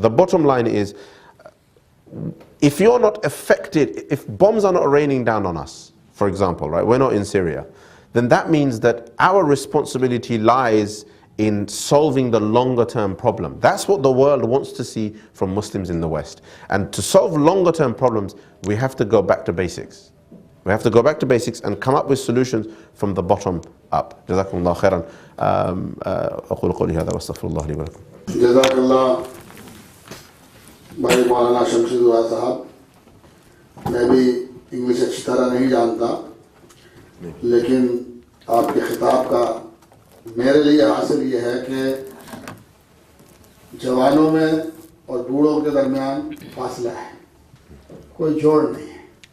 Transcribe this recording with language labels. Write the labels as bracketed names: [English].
[English] The bottom line is, if you're not affected, if bombs are not raining down on us, for example, right, we're not in Syria, then that means that our responsibility lies in solving the longer term problem. That's what the world wants to see from Muslims in the West. And to solve longer term problems, we have to go back to basics. We have to go back to basics and come up with solutions from the bottom up. Jazakumullah khairan. [Arabic] أقول قولي هذا واستغفر الله لي ولكم. جزاك الله [Hindi] भाई मौलाना शमशी दुआ साहब. मैं भी English अच्छी तरह नहीं जानता, लेकिन आपके खिताब का मेरे लिए हासिल ये है कि जवानों में और बूढ़ों के दरमियान फासला है, कोई जोड़ नहीं है.